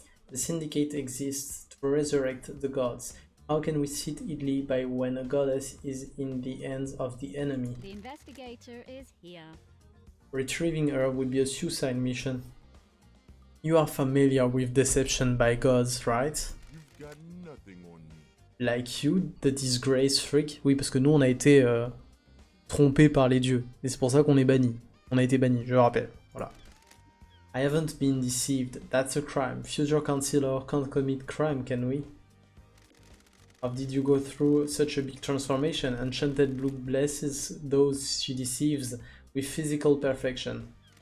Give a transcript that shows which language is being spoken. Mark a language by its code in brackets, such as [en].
[en] The Syndicate exists to resurrect the gods. How can we sit idly by when a goddess is in the hands of the enemy? The investigator is here. Retrieving her would be a suicide mission. You are familiar with deception by gods, right? You've got nothing on me. Like you, the disgrace freak. [fr] Oui, parce que nous on a été trompés par les dieux. Et c'est pour ça qu'on est bannis. On a été bannis, je le rappelle. [en] Voilà. I haven't been deceived. That's a crime. Future Councilor can't commit crime, can we? How did you go through such a big transformation? Enchanted Blue blesses those she deceives with physical perfection.